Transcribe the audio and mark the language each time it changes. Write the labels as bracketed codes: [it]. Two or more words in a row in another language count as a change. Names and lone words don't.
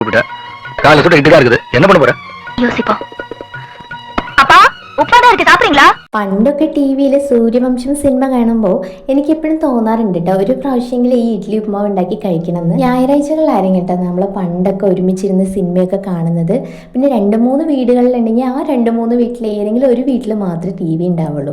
[ta] காலை சுட்ட இட்டுதான் இருக்குது என்ன பண்ண போற யோசிப்போம். அப்பா ഉപ്പാടാ இருக்கு சாப்பிடுறீங்களா? [ml] പണ്ടൊക്കെ ടി വിയിൽ സൂര്യവംശം സിനിമ കാണുമ്പോൾ എനിക്കെപ്പോഴും തോന്നാറുണ്ട് കേട്ടോ, ഒരു പ്രാവശ്യമെങ്കിലും ഈ ഇഡ്ഡലി ഉപ്മാവ് ഉണ്ടാക്കി കഴിക്കണമെന്ന്. ഞായറാഴ്ചകളിലായിരുന്നു കേട്ടോ നമ്മൾ പണ്ടൊക്കെ ഒരുമിച്ചിരുന്ന് സിനിമയൊക്കെ കാണുന്നത്. പിന്നെ 2-3 വീടുകളിലുണ്ടെങ്കിൽ ആ 2-3 വീട്ടിൽ ഏതെങ്കിലും ഒരു വീട്ടിൽ മാത്രമേ ടി വി ഉണ്ടാവുള്ളൂ.